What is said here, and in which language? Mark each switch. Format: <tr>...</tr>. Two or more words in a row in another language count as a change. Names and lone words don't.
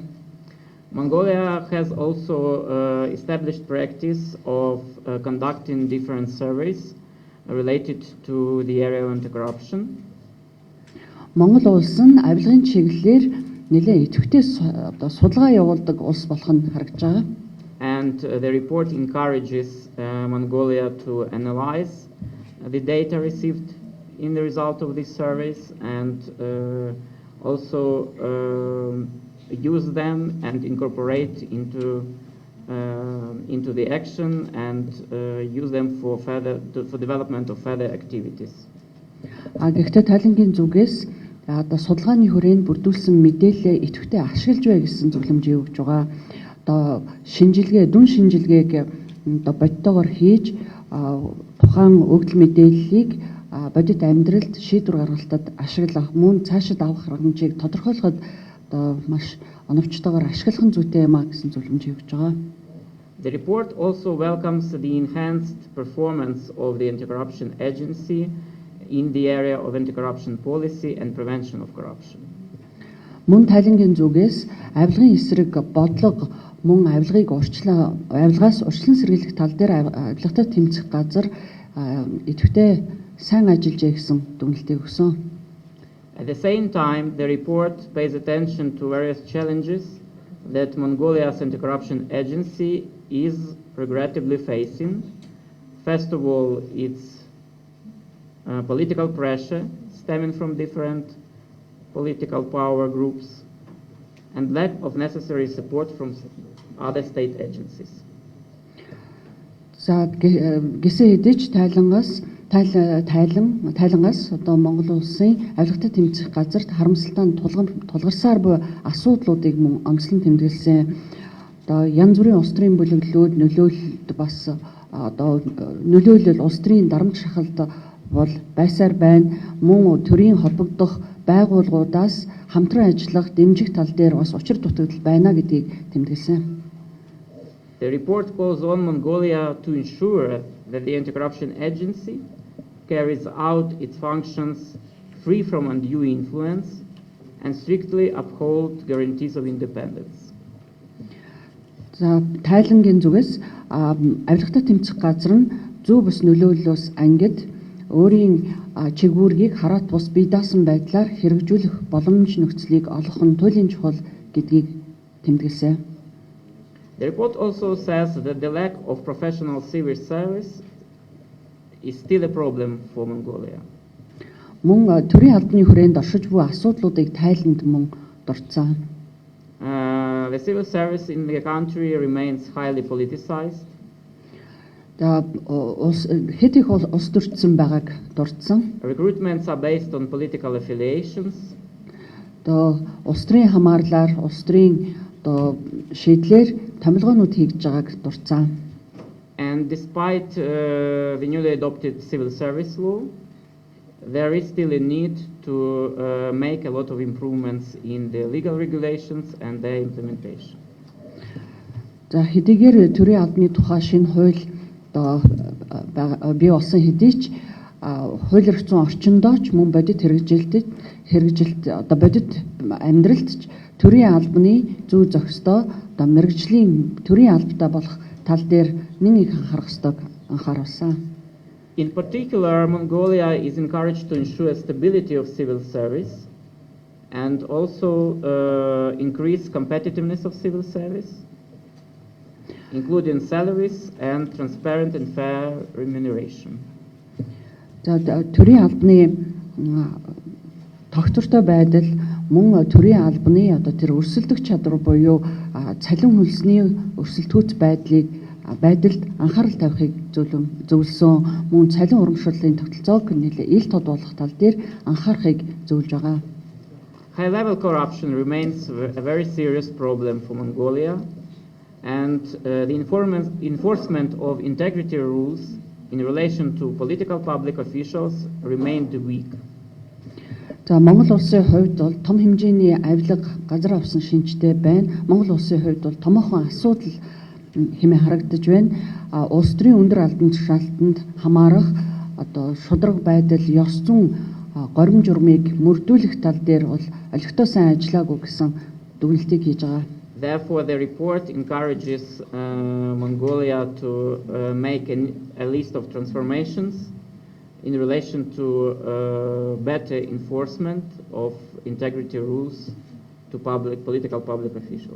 <en>Mongolia has also established practice of conducting different surveys related to the area of anti-corruption.</en> <mn>Монгол улс нь авилгын чиглэлээр нэлээд идэвхтэй одоо судалгаа явуулдаг улс болох нь харагдж байгаа.</mn> <en>And the report encourages Mongolia to analyze the data received in the result of these surveys and also use them and incorporate into the action and use them for development of further activities.</en> <mn>Гэхдээ тайлангийн зүгээс одоо судалгааны хүрээнд бүрдүүлсэн мэдээлэлээ идэвхтэй ашиглаж бай гэсэн зөвлөмжийг өгж байгаа. Одоо дүн шинжилгээг одоо бодтойгоор хийж тухайн өгдөл мэдээллийг бодит амьдралд шийдвэр гаргалтад ашиглах мөн цаашид авах аргамжийг тодорхойлоход одоо маш оновчтойгоор ашиглах нь зүйтэй юм а гэсэн зөвлөмжийг өгж байгаа.</mn> <en>The report also welcomes the enhanced performance of the anti-corruption agency in the area of anti-corruption policy and prevention of corruption.</en> <mn>Мөн тайлангийн зүгээс авилгын эсрэг бодлого мөн авилгаас урьдчилан сэргийлэх тал дээр авилгатай тэмцэх газар идэвхтэй сайн ажиллажээ гэсэн дүгнэлтийг өгсөн.</mn> <en>At the same time, the report pays attention to various challenges that Mongolia's anti-corruption agency is regrettably facing. First of all, it's political pressure stemming from different political power groups and lack of necessary support from other state agencies.</en> <mn>За гэсэн хэдий ч тайлангаас одоо Монгол улсын авилгатай тэмцэх газарт харамсалтай тулгарсаар буй асуудлуудыг мөн онцлон тэмдэглэсэн. Одоо янз бүрийн улс төрийн бүлэглүүд нөлөөлөлд бас одоо нөлөөлөл улс төрийн дарамт шахалт бол байсаар байна. Мөн төрийн холбогдох байгууллагуудаас хамтран ажиллах дэмжих тал дээр бас учир дутагдал байна гэдгийг тэмдэглэсэн.</mn> <en>The report calls on Mongolia to ensure that the anti-corruption agency carries out its functions free from undue influence and strictly uphold guarantees of independence.</en> <mn>За тайлангийн зүгээс авилгатай тэмцэх газар нь зөв бус нөлөөллөөс ангид өөрийн чигүүргийг хараат бус бие даасан байдлаар хэрэгжүүлэх боломж нөхцөлийг олох нь туйлын чухал гэдгийг тэмдэглэсэн.</mn> <en>The report also says that the lack of professional civil service is still a problem for Mongolia.</en> <mn>Мөн төрийн албаны хүрээнд оршиж буй асуудлуудыг тайланд мөн дурдсан.</mn> <en>The civil service in the country remains highly politicized.</en> <mn>Хэд их улс төрчсөн байгааг дурдсан.</mn> <en>Recruitments are based on political affiliations.</en> <mn>Улс төрийн хамаарлаар улс төрийн шийдлэр томилгоонууд хийж байгааг дурдсан.</mn> <en>And despite the newly adopted civil service law, there is still a need to make a lot of improvements in the legal regulations and their implementation.</en> <mn>За хэдийгээр төрийн албаны тухай шинэ хууль бий болсон хэдий ч хууль эрх зүйн орчиндоо ч мөн бодит хэрэгжилт одоо бодит амьдралд ч төрийн албаны зүй зохистой мэргэжлийн төрийн албатай болох тал дээр нэг их анхаарах ёстойг анхааруулсан.</mn> <en>In particular, Mongolia is encouraged to ensure stability of civil service and also increase competitiveness of civil service, including salaries and transparent and fair remuneration.</en> <mn>За төрийн албаны тогтвортой байдал мөн төрийн албаны одоо тэр өрсөлдөх чадвар буюу цалин хөлсний өрсөлдөхүйц байдалд анхаарал тавихыг зөвлөсөн. Мөн цалин урамшууллын тогтолцоог ил тод болох тал дээр анхаарахыг зөвлөж байгаа.</mn> <en>High-level corruption remains a very serious problem for Mongolia, and the enforcement of integrity rules in relation to political public officials remained weak.</en> <mn>За Монгол улсын хувьд бол том хэмжээний авилга газар авсан шинжтэй байна. Монгол улсын хувьд бол томоохон асуудал хэмээн харагдаж байна. Улс төрийн өндөр албан тушаалтанд хамаарах одоо шударга байдал, ёс зүйн горим журмыг мөрдүүлэх тал дээр бол олигтой сайн ажиллаагүй гэсэн дүгнэлтийг хийж байгаа.</mn> <en>Therefore, the report encourages Mongolia to make a list of transformations in relation to better enforcement of integrity rules to political public officials.</en>